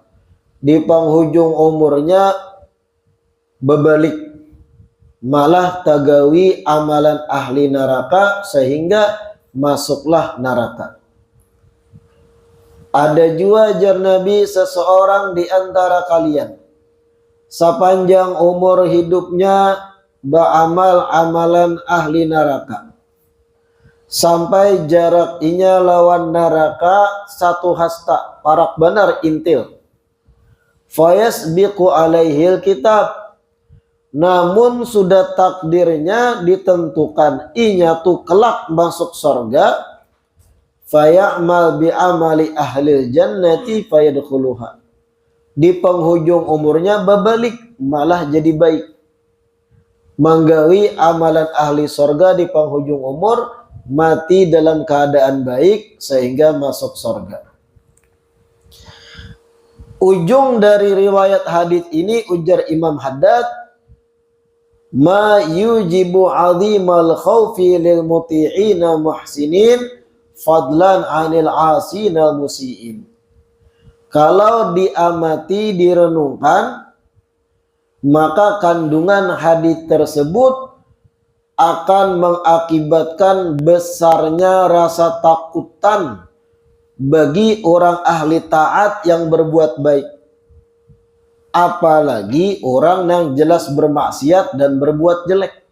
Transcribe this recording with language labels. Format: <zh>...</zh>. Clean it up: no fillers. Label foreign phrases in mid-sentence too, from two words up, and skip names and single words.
<id>Di penghujung umurnya berbalik, malah tagawi amalan ahli neraka sehingga masuklah neraka. Ada juga jar Nabi seseorang di antara kalian sepanjang umur hidupnya beramal amalan ahli neraka sampai jarak inya lawan neraka satu hasta,</id> <bjn>parak benar intil.</bjn> <ar>فيسبق عليه الكتاب,</ar> <id>namun sudah takdirnya ditentukan inya tuh kelak masuk surga.</id> <ar>فيعمل بعمل أهل الجنة فيدخلها.</ar> <id>Di penghujung umurnya berbalik, malah jadi baik, menggawi amalan ahli surga di penghujung umur, mati dalam keadaan baik sehingga masuk surga. Ujung dari riwayat hadits ini ujar Imam Haddad,</id> <ar>ما يوجب عظيم الخوف للمطيعين المحسنين فضلا عن العاصين المسيئين.</ar> <id>Kalau diamati, direnungkan, maka kandungan hadits tersebut akan mengakibatkan besarnya rasa takutan bagi orang ahli taat yang berbuat baik, apalagi orang yang jelas bermaksiat dan berbuat jelek.</id>